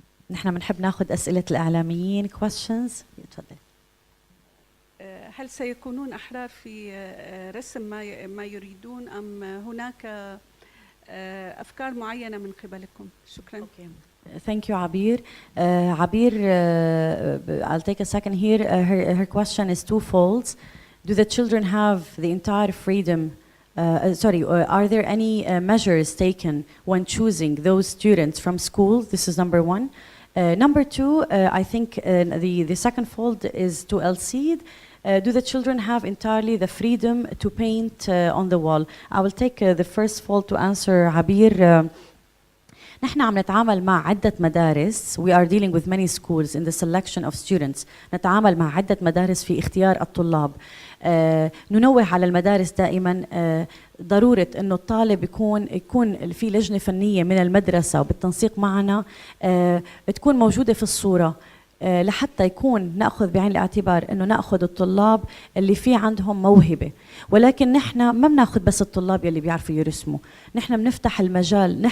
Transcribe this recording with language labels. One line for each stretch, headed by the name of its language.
Arabic: نحن بنحب ناخذ أسئلة الإعلاميين questions. تفضل. هل سيكونون أحرار في رسم ما يريدون أم هناك أفكار معينة من قبلكم؟ شكرا.
English: Okay. Thank you, Abir. Abir, I'll take a second here. Her question is twofold. Do the children have the entire freedom? Are there any measures taken when choosing those students from school? This is number one. Number two, I think the second fold is to Elseed. Do the children have entirely the freedom to paint on the wall? I will take the first fold to answer Abir.
Arabic: نحن عم نتعامل مع عدة مدارس.
English: We are dealing with many schools in the selection of students.
Arabic: نتعامل مع عدة مدارس في اختيار الطلاب. ننوه على المدارس دائما ضرورة انه الطالب يكون في لجنة فنية من المدرسة وبالتنسيق معنا تكون موجودة في الصورة لحتى يكون نأخذ بعين الاعتبار انه نأخذ الطلاب اللي في عندهم موهبة، ولكن نحن ما بناخذ بس الطلاب يلي بيعرفوا يرسموا، نحن بنفتح المجال.